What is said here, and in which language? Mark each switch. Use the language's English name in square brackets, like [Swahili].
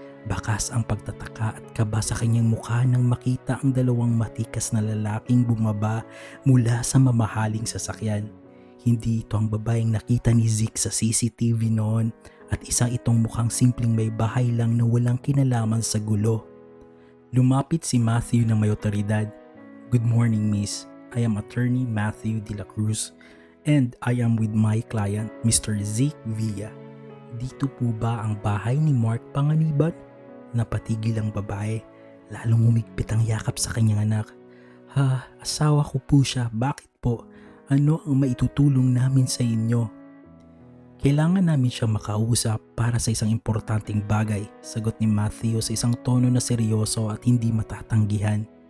[Filipino] Bakas ang pagtataka at kaba sa kanyang mukha nang makita ang dalawang matikas na lalaking bumaba mula sa mamahaling sasakyan. Hindi ito ang babaeng nakita ni Zeke sa CCTV noon at isang itong mukhang simpleng may bahay lang na walang kinalaman sa gulo. Lumapit si Matthew ng may otoridad. [English] "Good morning, miss. I am attorney Matthew de la Cruz and I am with my client, Mr. Zeke Villa. [Filipino] Dito po ba ang bahay ni Mark Panganiban?" Napatigil ang babae, lalong humigpit ang yakap sa kanyang anak. Asawa ko po siya. Bakit po? Ano ang maitutulong namin sa inyo?" "Kailangan namin siya makausap para sa isang importanteng bagay," sagot ni Matthew sa isang tono na seryoso at hindi matatanggihan.